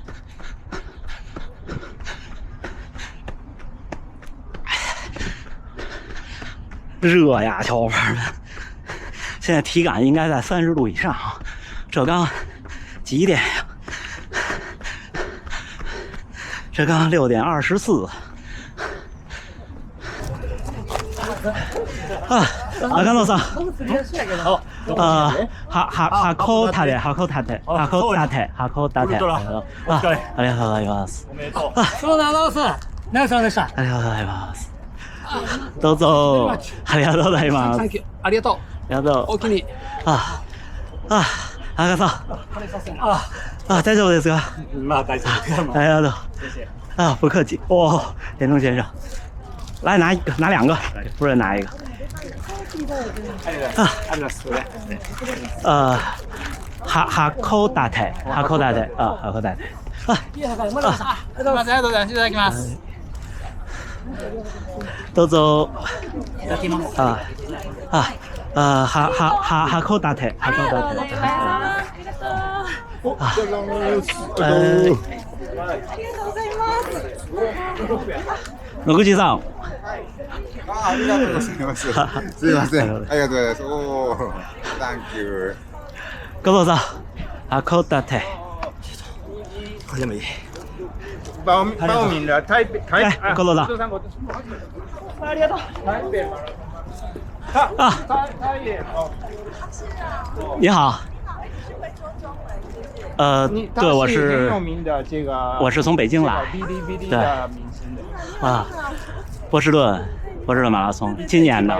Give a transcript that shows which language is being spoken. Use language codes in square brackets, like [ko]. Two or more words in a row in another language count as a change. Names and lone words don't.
[zh] 热呀，小伙伴们！现在体感应该在30度以上，这刚几点呀？这刚6点24。 [ja] 中野さん。函館。ありがとうございます。そうだロース。ナイスでした。ありがとうございます。どうぞ。ありがとうございます。ありがとう。ありがとう。お気に。阿哥さん。大丈夫ですか？まあ大丈夫。ありがとう。 [zh] 不客气。田中先生，来拿2个，不是拿一个。 [ja] 函館。函館。いただきます。どうぞ。いただきます。函館。6時3。ありがとうございます。すいません。ありがとうございます。 [en] Thank you。 [ja] 工藤さん、函館。これでもいい。 [zh] 报名了台北。 [ja] 工藤さん。ありがとう。 [zh] 台北。你好。对，我是很有名的这个，我是从北京来，哔哩哔哩的明星的波士顿马拉松，今年的。